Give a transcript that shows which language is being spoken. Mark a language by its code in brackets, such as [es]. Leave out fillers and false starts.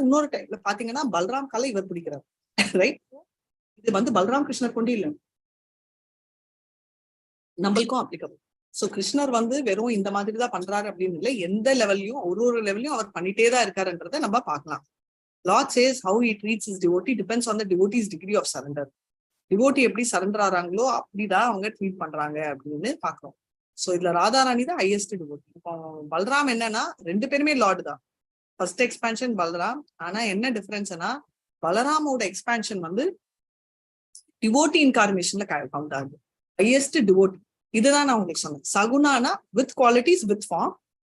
[ta] இன்னொரு டைம்ல பாத்தீங்கன்னா பல்ராம் காலை இவர் பிடிக்கிறாரு, ரைட்? இது வந்து பல்ராம் கிருஷ்ணர் கொண்டு இல்லை, நம்மளுக்கும் அப்ளிகபிள். சோ கிருஷ்ணர் வந்து வெறும் இந்த மாதிரி தான் பண்றாரு அப்படின்னு இல்லை, எந்த லெவல்லையும் ஒரு லெவல்லையும் அவர் பண்ணிட்டே தான் இருக்காருன்றதை நம்ம பார்க்கலாம். [en] Lord says how he treats his devotee depends on the devotee's degree of surrender. [ta] Devotee எப்படி சரண்டர் ஆறாங்களோ அப்படிதான் அவங்க ட்ரீட் பண்றாங்க அப்படின்னு பாக்குறோம். சோ இதுல ராதாராணி தான் ஹையஸ்ட் டிவோட்டி. இப்போ பல்ராம் என்னன்னா, 2 பேருமே லார்டு தான். First expansion Balram. ஆனா என்ன டிஃபரன்ஸ்னா, பலராமோட எக்ஸ்பான்ஷன் வந்து டிவோட்டி இன்கார்னேஷன்ல கவுண்ட் ஆகுது, ஹையஸ்ட் டிவோட்டி. இதுதான் நான் உங்களுக்கு சொன்னேன். சகுனானா வித் குவாலிட்டிஸ் வித் ஃபார்ம்,